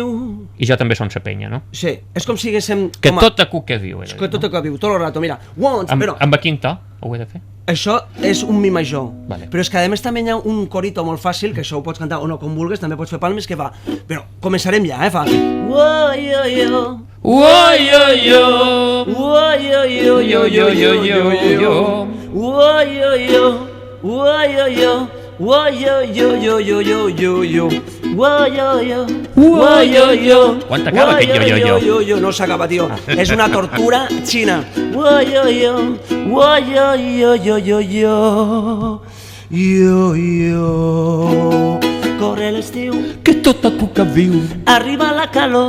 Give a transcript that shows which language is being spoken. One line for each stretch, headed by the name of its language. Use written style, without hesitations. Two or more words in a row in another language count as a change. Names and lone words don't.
Catalan: I jo també som sa penya, no? Sí, és com si haguéssim... Que tota cuca viu. Que tota cuca viu, tot el rato, mira. Amb a quin to ho he de fer? Això és un mi major. Vale. Però és que a més també hi ha un corito molt fàcil, que això ho pots cantar o no com vulguis, també pots fer palmes, que fa... Però començarem ja, fa... Uo-yo-yo, uo-yo-yo, uo-yo-yo, uo-yo-yo, uo-yo-yo, Uoyoyo, uoyoyoyoyoyoyoyo, uoyoyo, uoyoyo. Quan t'acaba aquest yo-yo-yo? No s'acaba, tio. És una tortura xina. Uoyoyo, uoyoyoyoyoyo, yo-yo. Corre l'estiu, que tota cuca viu, arriba la calor,